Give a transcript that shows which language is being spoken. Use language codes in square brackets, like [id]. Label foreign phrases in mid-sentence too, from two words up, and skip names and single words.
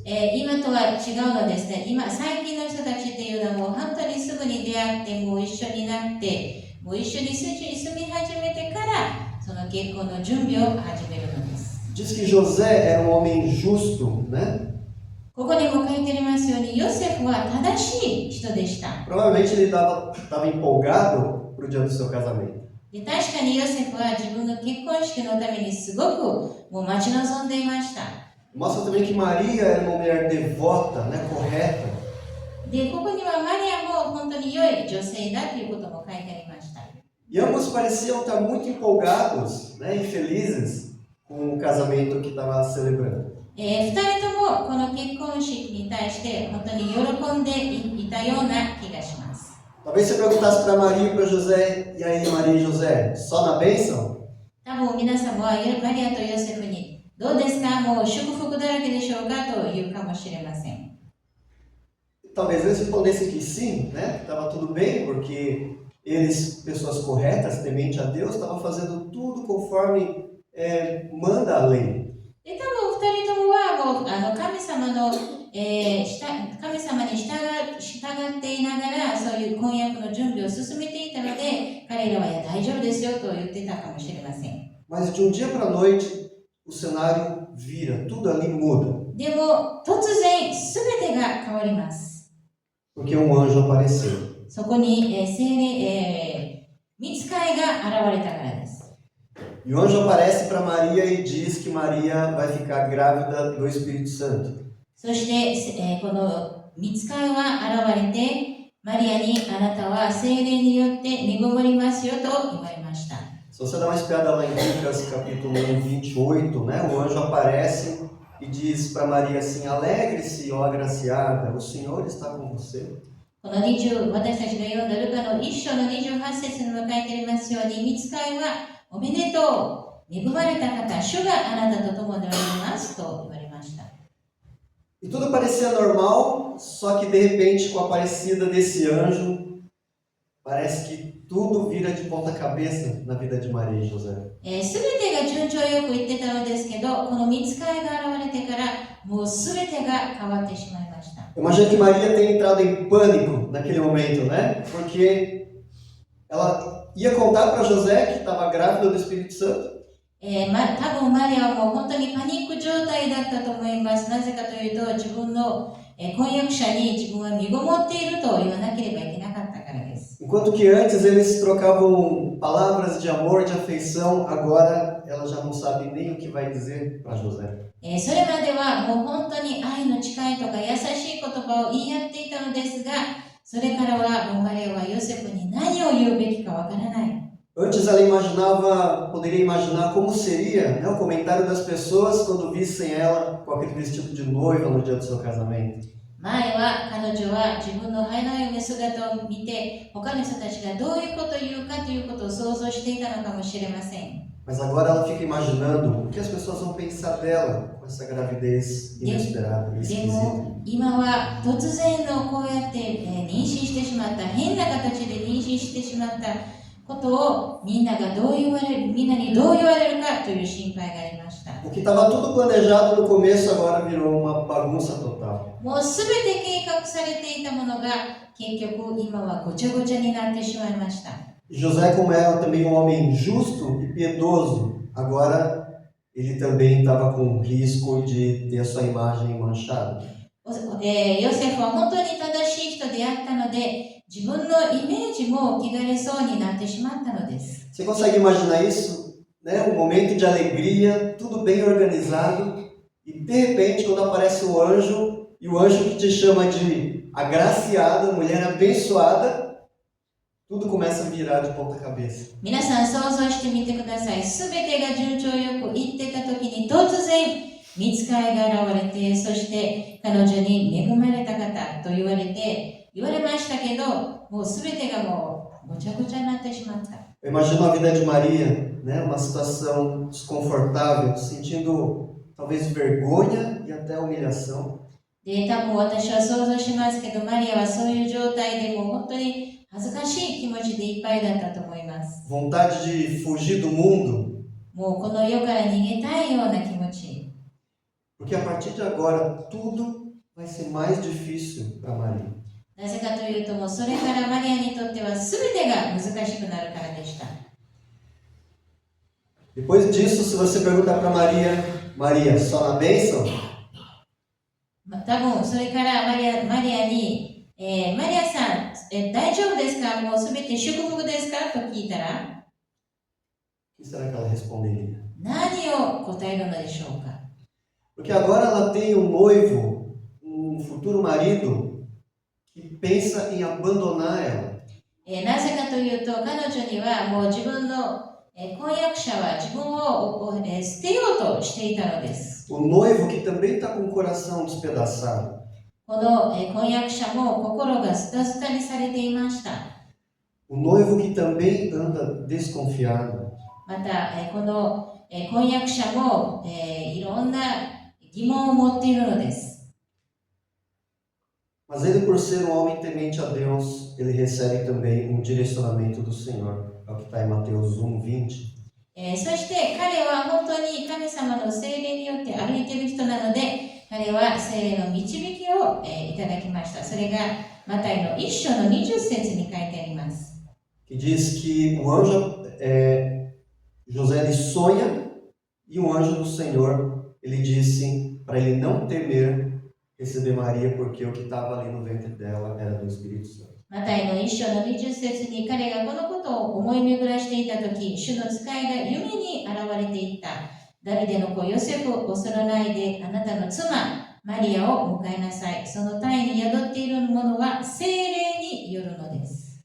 [ja] 今とは違うのですね。最近の人たちっていうのはもう本当にすぐに出会って、もう一緒になって、もう一緒に住み始めてから、その結婚の準備を始めるのです。 [pt] Diz que José era um homem justo, né? [ja] ここにも書いてありますように、ヨセフは正しい人でした。 [pt] Provavelmente ele estava empolgado para o dia do seu casamento. [ja] で、確かにヨセフは自分の結婚式のためにすごくもう待ち望んでいました。 [pt] Mostra também que Maria era uma mulher devota, né? Correta. [ja] で、ここにはマリアも本当に良い女性だということも書いてありました。 [pt] E ambos pareciam estar muito empolgados, né? E felizes com o casamento que estava celebrando. [ja] 二人ともこの結婚式に対して本当に喜んでいたような気がします。 [pt] Talvez você perguntasse para Maria e para José, e aí Maria e José, só na bênção? [ja] 多分皆さんはマリアとヨセフにどうですか、もう祝福だらけでしょうかというかもしれません。 [pt] Talvez eles respondessem que sim, né? Estava tudo bem, porque eles, pessoas corretas, temente a Deus, estavam fazendo tudo conforme manda a lei. [ja] で、多分二人ともはもう神様に従っていながらそういう婚約の準備を進めていたので、彼らは大丈夫ですよと言ってたかもしれません。 [pt] Mas de um dia para a noite, o cenário vira, tudo ali muda. [ja] でも突然全てが変わります。 [pt] Porque um anjo apareceu. [ja] そこに御使いが現れたからです。 [pt] E o anjo aparece para Maria e diz que Maria vai ficar grávida do Espírito Santo. [ja] そして、この御使いは現れて、マリアにあなたは聖霊によって身ごもりますよと言われました。 [pt] Se você dar uma espiada lá em Lucas capítulo 1, 28, né? O anjo aparece e diz para Maria assim: alegre-se, ó agraciada, o Senhor está com você. [ja] この私たちが読んだルカの1章の28節にも書いてありますように、御使いはおめでとう、恵まれた方、主があなたと共におられますと言われました。 [pt] E tudo parecia normal, só que de repente, com a aparecida desse anjo, parece que tudo vira de ponta cabeça na vida de Maria e José. [ja] すべてが順調よくいってたのですけど、この御使いが現れてからもうすべてが変わってしまいました。 [pt] Eu imagino que Maria tenha entrado em pânico naquele momento, né? Porque ela ia contar para José que estava grávida do Espírito Santo. [ja] 多分マリアはもう本当にパニック状態だったと思います。なぜかというと、自分の婚約者に自分は身ごもっていると言わなければいけなかったからです。 [pt] Enquanto que antes eles trocavam palavras de amor, de afeição, agora ela já não sabe nem o que vai dizer para José. [ja] それまではもう本当に愛の誓いとか優しい言葉を言い合っていたのですが、それからはもうマリアはヨセフに何を言うべきかわからない。 [pt] Antes ela poderia imaginar como seria, né, o comentário das pessoas quando vissem ela com aquele vestido de noiva no dia do seu casamento. [ja] 前は彼女は自分の花嫁姿を見て、他の人たちがどういうことを言うかということを想像していたのかもしれません。 [pt] Mas agora ela fica imaginando o que as pessoas vão pensar dela com essa gravidez inesperada e [ja] で [pt] esquisita. [ja] も今は突然のこうやって妊娠してしまった、変な形で妊娠してしまったことをみんなにどう言われるかという心配がありました。 [pt] O que estava tudo planejado no começo agora virou uma bagunça total. [ja] もうすべて計画されていたものが結局今はごちゃごちゃになってしまいました。 [pt] José, como era também um homem justo e piedoso, agora ele também estava com risco de ter a sua imagem manchada. [ja] ヨセフは本当に正しい人であったので、自分のイメージも汚れそうになってしまったのです。 [pt] Você consegue imaginar isso? Né? Um momento de alegria, tudo bem organizado, e de repente, quando aparece o anjo, e o anjo que te chama de agraciada, mulher abençoada, tudo começa a virar de ponta cabeça. [ja] 皆さん想像してみてください。すべてが順調よくいってた時に突然御使いが現れて、そして彼女に恵まれた方と言われましたけど、もうすべてがもうごちゃごちゃになってしまった。 [pt] Eu imagino a vida de Maria, né? Uma situação desconfortável, sentindo talvez vergonha e até humilhação. [ja] で、多分私は想像しますけど、マリアはそういう状態でもう本当に恥ずかしい気持ちでいっぱいだったと思います。 [pt] vontade de fugir do mundo, [ja] もうこの世から逃げたいような気持ち。 [pt] porque a partir de agora tudo vai ser mais difícil para Maria. [ja] なぜかというと、もうそれからマリアにとっては全てが難しくなるからでした。 [pt] Depois disso, se você perguntar para Maria, Maria, só na bênção? [ja] 多分それからマリアに、マリアさん、大丈夫ですか、もうすべて祝福ですかと聞いたら、 [pt] O que será que ela responderia? [ja] 何を答えるのでしょうか。 [pt] Porque agora ela tem um noivo, um futuro marido, que pensa em abandonar ela. [ja] なぜかというと、彼女にはもう自分の婚約者は自分を捨てようとしていたのです。 [pt] O noivo que também está com o coração despedaçado. [ja] この婚約者も心がスタスタにされていました。 [pt] O noivo que também anda desconfiado. [ja] また、この婚約者もいろんな疑問を持っているのです。 [pt] Mas ele, por ser um homem temente a Deus, ele recebe também um direcionamento do Senhor. É o que está em Mateus 1:20. [ja] そして彼は本当に神様の聖霊によって歩いている人なので、彼は聖霊の導きをいただきました。それがマタイの1章の20節に書いてあります。 [pt] Que diz que o anjo, José ele sonha e o anjo do Senhor, ele disse para ele não temer receber Maria, porque o que estava ali no ventre dela era do Espírito Santo. [ja] マタイの1章の20節に彼がこのことを思い巡らしていたとき、主の使いが夢に現れていった。ダビデの子ヨセフを恐れないで、あなたの妻マリアを迎えなさい。その胎に宿っているものは聖霊によるのです。